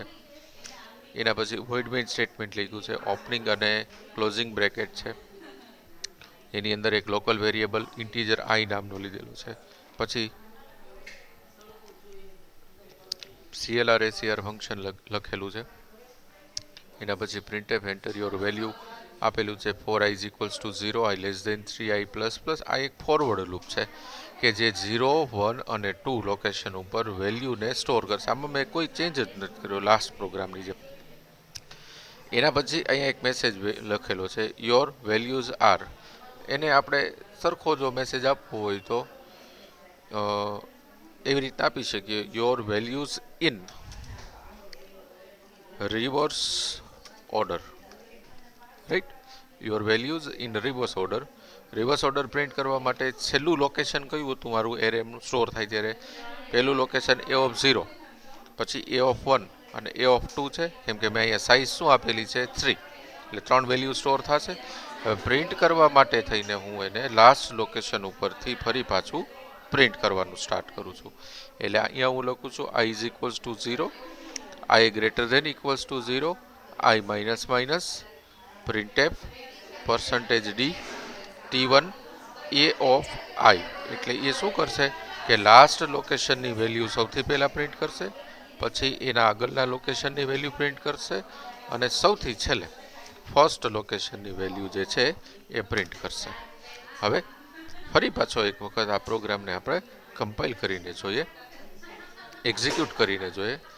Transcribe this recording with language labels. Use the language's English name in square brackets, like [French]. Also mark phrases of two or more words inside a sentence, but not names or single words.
[Gujarati] એના પછી [English] void main statement [Gujarati] લખ્યું છે. ઓપનિંગ અને [English] closing bracket [Gujarati] છે. એની અંદર એક [English] local variable integer [Gujarati] આઈ નામનો લીધેલો છે. પછી CLR ACR ફંક્શન લખેલું છે. એના પછી [English] printf enter your value [Gujarati] આપેલું છે. [English] 4i is equals to 0, i less than 3i plus plus. [Gujarati] આ એક ફોરવર્ડ લૂપ છે કે જે 0, 1 અને 2 લોકેશન ઉપર વેલ્યુને સ્ટોર કરશે. આમાં મેં કોઈ ચેન્જ જ નથી કર્યો લાસ્ટ પ્રોગ્રામની જેમ. એના પછી અહીંયા એક મેસેજ લખેલો છે [English] your values are. [Gujarati] એને આપણે સરખો જો મેસેજ આપવો હોય તો એવી રીતના આપી શકીએ. [English] your values in reverse order, right? Your values in reverse order. reverse order [Gujarati] પ્રિન્ટ કરવા માટે છેલ્લું લોકેશન કયું હતું મારું એરેનું સ્ટોર થાય ત્યારે? પહેલું લોકેશન [English] a of 0, [Gujarati] પછી [English] a of 1 [Gujarati] અને [English] a of 2 [Gujarati] છે. કેમ કે મેં અહીંયા સાઇઝ શું આપેલી છે? 3. એટલે 3 વેલ્યુ સ્ટોર થશે. હવે પ્રિન્ટ કરવા માટે થઈને હું એને [English] last location [Gujarati] ઉપરથી ફરી પાછું પ્રિન્ટ કરવાનું સ્ટાર્ટ કરું છું. એટલે અહીંયા હું લખું છું [English] i is equals to 0, i greater than equals to 0, i minus minus, printf %d t1 a of i. [Gujarati] એટલે એ શું કરશે કે લાસ્ટ લોકેશનની વેલ્યુ સૌથી પહેલાં પ્રિન્ટ કરશે, પછી એના આગળના લોકેશનની વેલ્યુ પ્રિન્ટ કરશે અને સૌથી છેલ્લે ફર્સ્ટ લોકેશનની વેલ્યુ જે છે એ પ્રિન્ટ કરશે. હવે ફરી પાછો એક વખત આ પ્રોગ્રામને આપણે કમ્પાઇલ કરીને જોઈએ, એક્ઝિક્યુટ કરીને જોઈએ.